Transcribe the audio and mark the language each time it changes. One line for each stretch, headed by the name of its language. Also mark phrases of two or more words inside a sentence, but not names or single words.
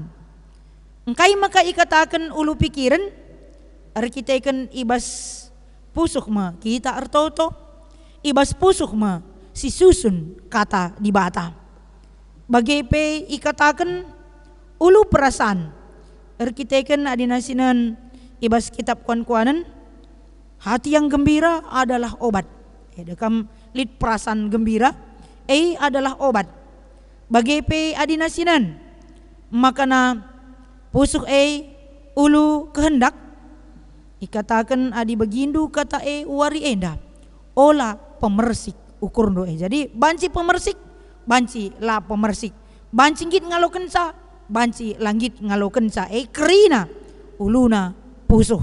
Batak Karo: Engkai maka ikatakan ulu pikiran, arkiteken ibas pusuh ma kita artoto, ibas pusuh ma si susun kata di bata. Bagepe ikatakan ulu perasaan, arkiteken adina sinan ibas kitab kuan-kuanan,
Indonesian: hati yang gembira adalah obat.
Batak Karo: Dekam lid
Indonesian: perasaan gembira adalah obat.
Batak Karo: Bagepe adina sinan makana pusuh ulu kehendak, ikatakan adi begindu kata wari enda ola pemersik ukur doe. Jadi banci pemersik, banci la pemersik, banci git ngaloken sa, banci langgit ngaloken sa kerina uluna pusuh.